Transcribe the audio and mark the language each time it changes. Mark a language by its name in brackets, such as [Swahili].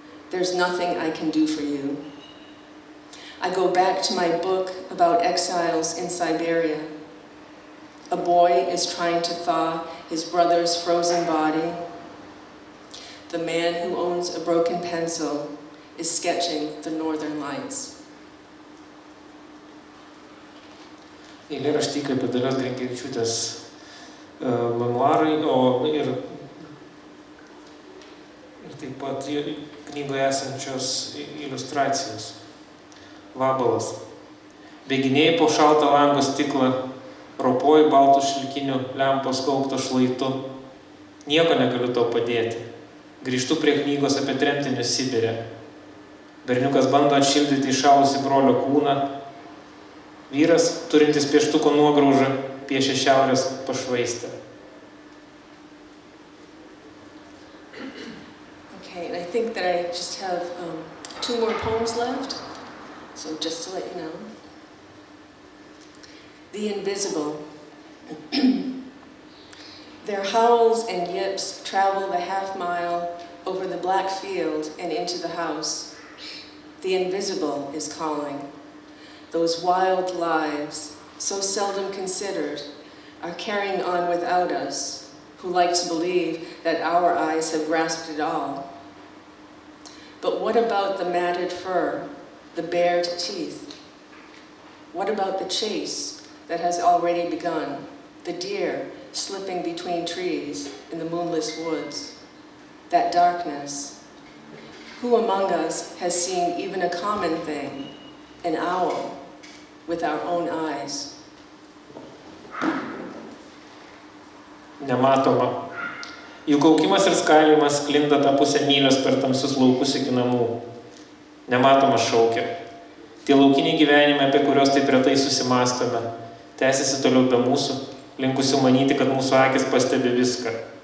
[English] There's nothing I can do for you. I go back to my book about exiles in Siberia. A boy is trying to thaw his brother's frozen body. The man who owns a broken pencil is sketching the northern lights. [Lithuanian] Eilėraštį kaip Dalios Grinkevičiūtės memuarai, ir taip pat knygoje esančios iliustracijos. Vabalas. Bėginėjai po šaltą lango stiklą, ropoji baltų šilkinių lempos gaubto šlaitu. Nieko negaliu tau padėti. Grįžtu prie knygos apie tremtinius Sibire. Berniukas bando atšildyti įšalusį brolio kūną. Vyras, turintis pieštuko nuograužą, piešia šiaurės pašvaistę. [English] Okay, and I think that I just have 2 more poems left. So just to let you know. The invisible. Their howls and yips travel the half-mile over the black field and into the house. The invisible is calling. Those wild lives, so seldom considered, are carrying on without us, who like to believe that our eyes have grasped it all. But what about the matted fur, the bared teeth? What about the chase that has already begun, the deer slipping between trees in the moonless woods? That darkness. Who among us has seen even a common thing, an owl, with our own eyes? [Lithuanian] Nematoma. Jų kaukimas ir skalimas sklinda tą pusę mylios per tamsius laukus iki namų. Nematoma šaukia. Tie laukiniai gyvenimai, apie kuriuos taip retai susimastome, tęsiasi toliau be mūsų, linkusių manyti, kad mūsų akis pastebi viską.